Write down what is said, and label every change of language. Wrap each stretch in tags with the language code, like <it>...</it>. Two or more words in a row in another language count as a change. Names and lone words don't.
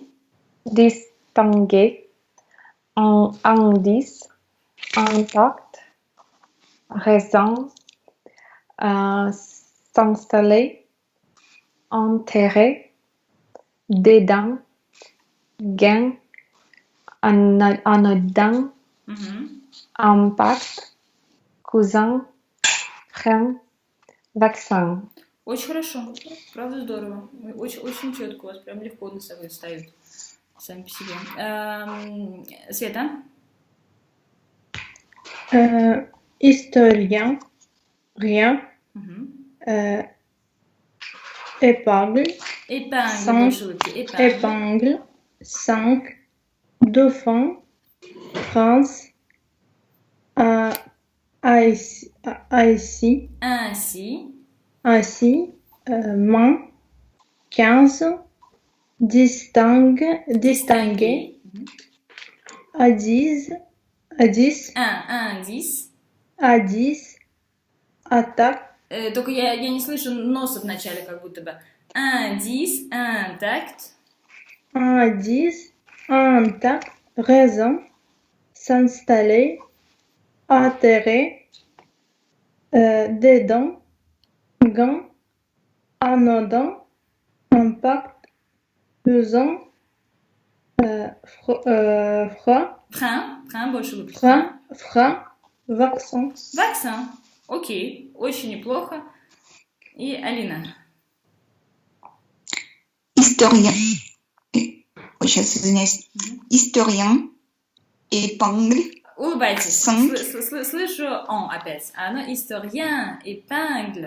<fr>distinguer, indice, intact, raison, s'installer, enterrer, dédain, gain, anodin,</fr> <ru>Мгм.</ru> <fr>impact, cousin, frein, vaccin.</fr> <ru>Очень хорошо. Правда здорово. Очень, очень четко. У вас прям легко носовые встают. Сами по себе. Света?</ru> <fr>Historien, rien,</fr> <ru>Мгм.</ru> <fr>épingle, Épingle. Cinq.</fr> <ru>Больше улыбки.</ru> <fr>Épingle. épingle, 5, dauphin, prince, ainsi, Ainsi. ainsi, main, 15, distinguer,</fr> <ru>Мгм.</ru> <fr>indice, Indice. attaque,</fr> <ru>Только я не слышу носа в начале, как будто бы.</ru> <fr>Indice. Intact. indice, intact, raison, s'installer, atterrer, dedans, gain, anodin, impact, pesant, froid, Frein.</fr> <ru>Больше улыбки.</ru> <fr>frein, vaccin. Vaccin.</fr> <ru>Окей. Очень неплохо. И Алина. Historien. Ой, сейчас извиняюсь.</ru> <fr>Historien. Épingle.</fr> <ru>Улыбайтесь.</ru> <fr>Cinq.</fr> <ru>Слышу он опять. А оно</ru> <fr>historien, épingle.</fr>